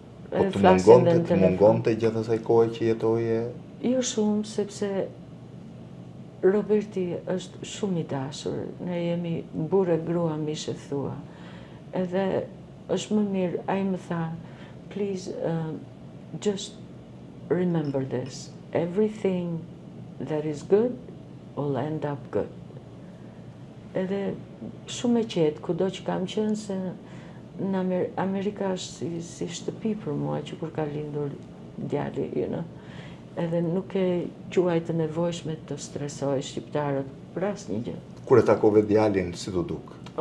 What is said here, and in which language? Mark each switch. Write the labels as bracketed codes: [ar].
[sq] Po të mungonte gjatë asaj kohe që jetoje? Jo shumë, sepse Roberti është shumë i dashur. Ne jemi burë e grua, mishe thua. Edhe është më mirë, ai më tha, [en] please, just remember this. Everything that is good will end up good. [sq] Edhe shumë e qetë, kudo që kam qenë, se në Amerika është si shtëpi për mua, që kur ka lindur djali, Edhe nuk e quaj të nevojshme të stresoj shqiptarët për asnjë gjë. Kur e takove djalin, si do duk?